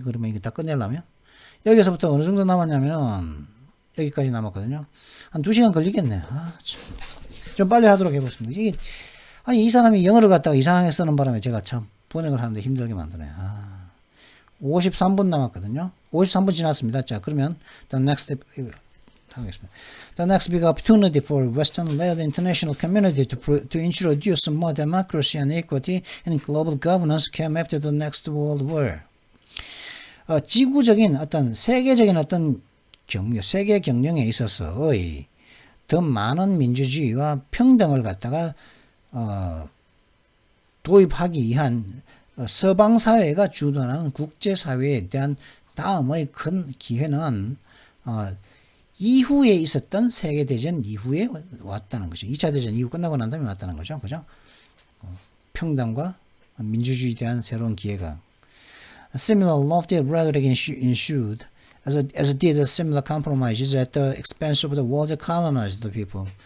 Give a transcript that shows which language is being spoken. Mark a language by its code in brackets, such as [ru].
[ko] 그러면 이게 다 끝내려면? 여기서부터 어느 정도 남았냐면은 여기까지 남았거든요. 한 2시간 걸리겠네. 좀 빨리 하도록 해보겠습니다. 이 사람이 영어를 갖다가 이상하게 쓰는 바람에 제가 참 번역을 하는데 힘들게 만드네. 53분 남았거든요. 53분 지났습니다. 자, 그러면 [en] the next [ko] 하겠습니다. [en] The next big opportunity for Western-led international community to introduce more democracy and equity in global governance came after the next World War. [ko] 지구적인 세계적인 세계 경영에 있어서의 더 많은 민주주의와 평등을 갖다가 도입하기 위한 서방 사회가 주도하는 국제 사회에 대한 다음의 큰 기회는 이후에 있었던 세계대전 이후에 왔다는 거죠. 2차 대전 이후 끝나고 난 다음에 왔다는 거죠. 그죠? 평등과 민주주의에 대한 새로운 기회가. [en] A similar lofty rhetoric ensued, as did similar compromises at the expense of the world's colonized people.